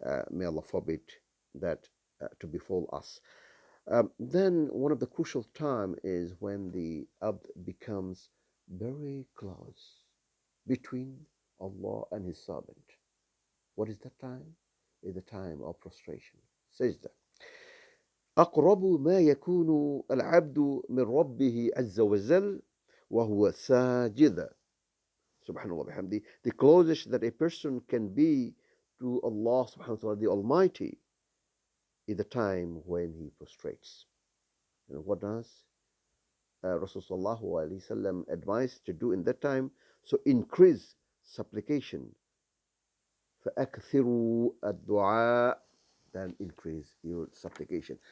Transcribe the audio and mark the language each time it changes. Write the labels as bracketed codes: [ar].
[en] May Allah forbid that to befall us. Then one of the crucial time is when the abd becomes very close between Allah and his servant. What is that time? Is the time of prostration. [ar] سجدة. أقرب ما يكون العبد من ربه عز وجل وهو ساجد. Subhanallah bihamdi. [en] The closest that a person can be to Allah subhanahu wa ta'ala, the Almighty, is the time when he prostrates. And what does Rasulullah sallallahu alaihi wasallam advised to do in that time? So increase supplication. [ar] فأكثروا الدعاء, [en] then increase your supplication.